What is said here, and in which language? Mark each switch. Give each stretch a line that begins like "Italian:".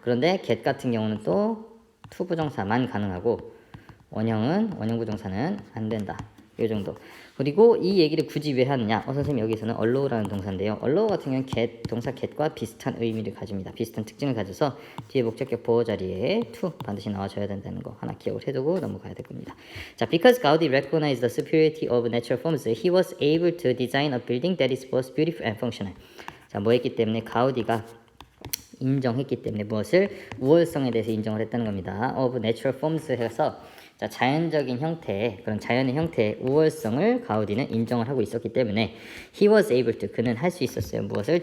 Korean: 그런데 get 같은 경우는 또 투부정사만 가능하고 원형부정사는 안 된다. 이 정도. 그리고 이 얘기를 굳이 왜 하느냐? 선생님 여기서는 allow라는 동사인데요. allow 같은 경우는 동사 get과 비슷한 의미를 가집니다. 비슷한 특징을 가져서 뒤에 목적격 보호 자리에 to 반드시 나와줘야 된다는 거 하나 기억을 해두고 넘어가야 될 겁니다. 자,
English: because Gaudi recognized the superiority of natural forms, he was able to design a building that is both beautiful and functional.
Korean: 자, 뭐 했기 때문에 가우디가 인정했기 때문에 무엇을? 우월성에 대해서 인정을 했다는 겁니다.
English: of natural forms
Korean: 해서 자, 자연적인 형태, 그런 자연의 형태의 우월성을 가우디는 인정을 하고 있었기 때문에
English: he was able to,
Korean: 그는 할 수 있었어요. 무엇을?